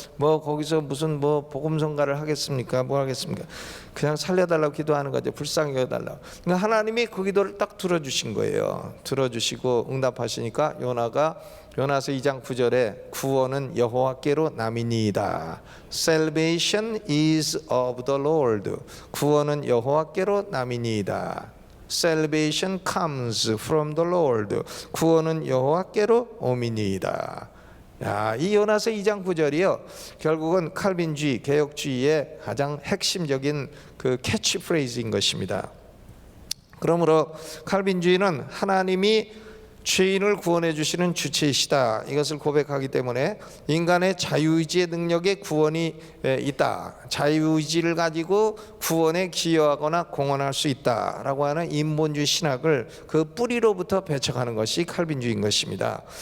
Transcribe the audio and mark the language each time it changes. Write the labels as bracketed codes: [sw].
[ko] 뭐 거기서 무슨 뭐 복음성가를 하겠습니까? 뭐 하겠습니까? 그냥 살려달라고 기도하는 거죠. 불쌍히 여달라고. 그러니까 하나님이 그 기도를 딱 들어주신 거예요. 들어주시고 응답하시니까 요나서 2장 9절에 구원은 여호와께로 남이니이다. [en] Salvation is of the Lord. [ko] 구원은 여호와께로 남이니이다. [en] Salvation comes from the Lord. [ko] 구원은 여호와께로 오미니이다. 이 요나서 2장 9절이요, 결국은 칼빈주의, 개혁주의의 가장 핵심적인 그 캐치프레이즈인 것입니다. 그러므로 칼빈주의는 하나님이 죄인을 구원해 주시는 주체이시다, 이것을 고백하기 때문에 인간의 자유의지의 능력에 구원이 있다, 자유의지를 가지고 구원에 기여하거나 공헌할 수 있다라고 하는 인본주의 신학을 그 뿌리로부터 배척하는 것이 칼빈주의인 것입니다.